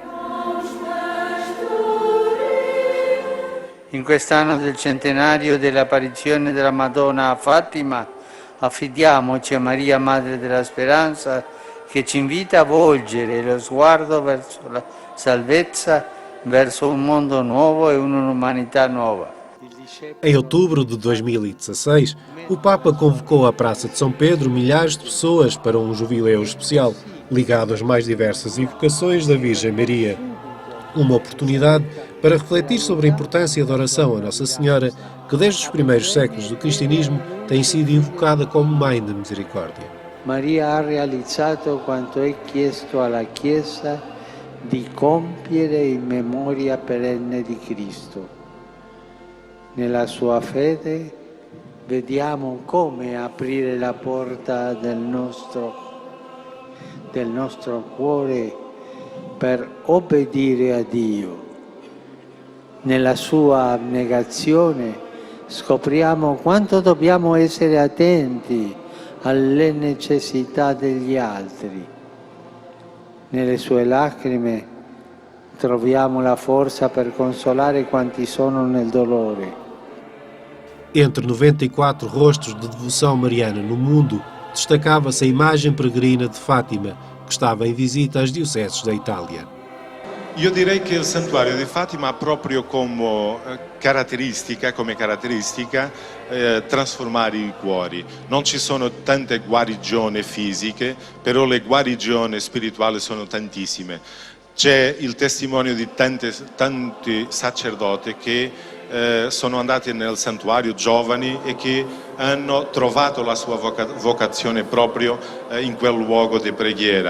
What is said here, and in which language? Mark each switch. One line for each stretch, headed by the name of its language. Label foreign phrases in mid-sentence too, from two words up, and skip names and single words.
Italian: In quest'anno del centenario dell'apparizione della Madonna a Fatima, affidiamoci a Maria, Madre della Speranza, che ci invita a volgere lo sguardo verso la salvezza, verso un mondo nuovo e un'umanità nuova.
Portuguese: Em outubro de 2016, o Papa convocou à Praça de São Pedro milhares de pessoas para um jubileu especial, ligado às mais diversas invocações da Virgem Maria. Uma oportunidade para refletir sobre a importância da oração a Nossa Senhora, que desde os primeiros séculos do cristianismo tem sido invocada como Mãe da Misericórdia.
Italian: Maria ha realizzato quanto è chiesto alla Chiesa di compiere in memoria perenne di Cristo. Nella sua fede vediamo come aprire la porta del nostro cuore per obbedire a Dio. Nella sua abnegazione scopriamo quanto dobbiamo essere attenti alle necessità degli altri. Nelle sue lacrime troviamo la forza per consolare quanti sono nel dolore.
Portuguese: Entre 94 rostos de devoção mariana no mundo, destacava-se a imagem peregrina de Fátima, que estava em visita às dioceses da Itália.
Italian: Io direi che il santuario di Fatima ha proprio come caratteristica trasformare i cuori. Non ci sono tante guarigioni fisiche, però le guarigioni spirituali sono tantissime. C'è il testimonio di tanti sacerdoti che sono andati nel santuario giovani e che hanno trovato la sua vocazione proprio in quel luogo di preghiera.